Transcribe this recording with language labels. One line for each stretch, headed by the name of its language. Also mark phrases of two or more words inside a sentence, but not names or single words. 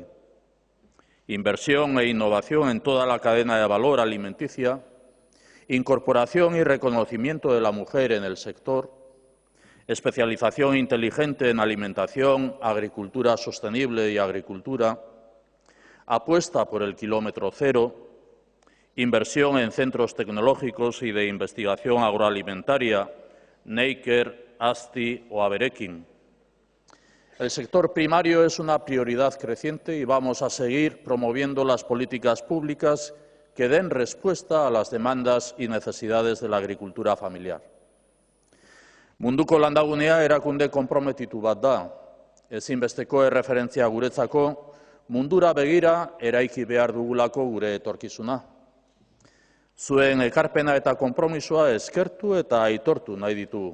Spanish: Inversión e innovación en toda la cadena de valor alimenticia, incorporación y reconocimiento de la mujer en el sector, especialización inteligente en alimentación, agricultura sostenible y agricultura, apuesta por el kilómetro cero, inversión en centros tecnológicos y de investigación agroalimentaria, Neiker, ASTI o Aberekin. El sector primario es una prioridad creciente y vamos a seguir promoviendo las políticas públicas que den respuesta a las demandas y necesidades de la agricultura familiar.
Basque: Munduko landagunea erakunde konprometitu bat da. Ezinbesteko erreferentzia guretzako, mundura begira eraiki behar dugulako gure etorkizuna. Zuen ekarpena eta konpromisoa eskertu eta aitortu nahi ditugu.